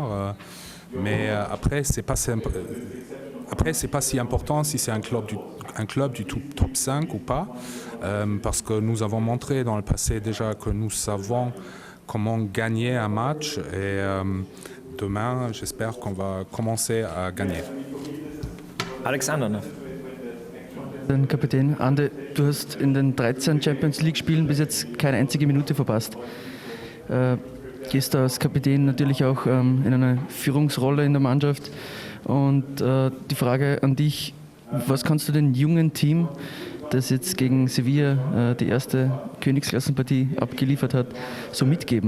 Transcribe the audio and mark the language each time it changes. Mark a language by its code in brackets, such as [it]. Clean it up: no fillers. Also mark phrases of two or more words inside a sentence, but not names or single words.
[fr] Mais après, c'est pas si important si c'est un club du top 5 ou pas, parce que nous avons montré dans le passé déjà que nous savons comment gagner un match et demain, j'espère qu'on va commencer à gagner. [de] Alexander noch. Den Kapitän. Ande, du hast in den 13 Champions League-Spielen bis jetzt keine einzige Minute verpasst. Gehst du als Kapitän natürlich auch in eine Führungsrolle in der Mannschaft. Und die Frage an dich, was kannst du dem jungen Team, das jetzt gegen Sevilla die erste Königsklassenpartie abgeliefert hat, so mitgeben?